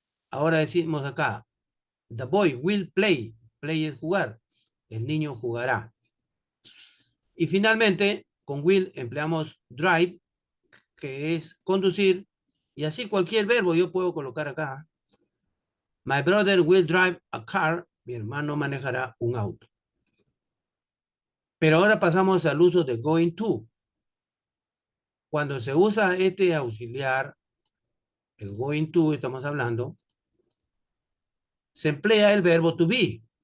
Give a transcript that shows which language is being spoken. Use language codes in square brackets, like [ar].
[es] Ahora decimos acá, [en] the boy will play, [es] play es jugar. el niño jugará. Y finalmente, con will empleamos drive, que es conducir, y así cualquier verbo yo puedo colocar acá. [en] My brother will drive a car. [es] Mi hermano manejará un auto. Pero ahora pasamos al uso de going to. Cuando se usa este auxiliar, el going to, estamos hablando, se emplea el verbo to be.